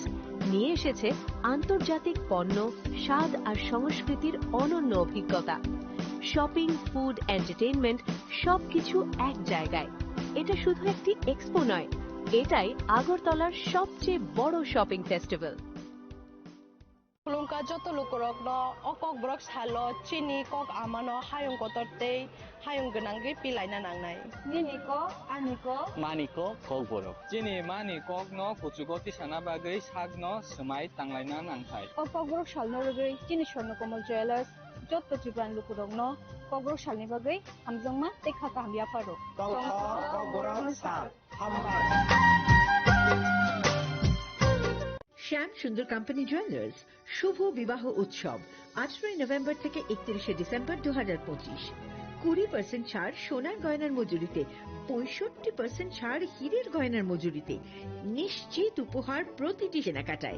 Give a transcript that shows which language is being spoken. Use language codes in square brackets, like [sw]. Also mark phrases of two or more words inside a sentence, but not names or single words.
[bn] নিয়ে এসেছে আন্তর্জাতিক পণ্য, স্বাদ আর সংস্কৃতির অনন্য অভিজ্ঞতা। [en] shopping, food, entertainment [bn] সবকিছু এক জায়গায়। এটা শুধু একটি এক্সপো নয়, এটাই আগরতলার সবচেয়ে বড় [en] shopping festival. [trp] Kulungka joto lukurok no okok brok salo chini kok amano hayung kotorte hayung genangri pilai na nangnai. Nini ko, ani ko, mani ko kok borok. Chini mani kok no kuchugoti sana bagay sag no sumai tanglai na nangthai. okok brok salno rogoi chini sorno komal jewelers joto jibran lukurok no kok brok salni bagai hamjongma tekha kahmya paro. Kok borok sal hambar. [bn] শ্যাম সুন্দর কোম্পানি জুয়েলার্স শুভ বিবাহ উৎসব 18 নভেম্বর থেকে 31 ডিসেম্বর 2025। 20% ছাড় সোনার গয়নার মজুরিতে, 65% ছাড় হীরের গয়নার মজুরিতে, নিশ্চিত উপহার প্রতিটি কেনাকাটায়।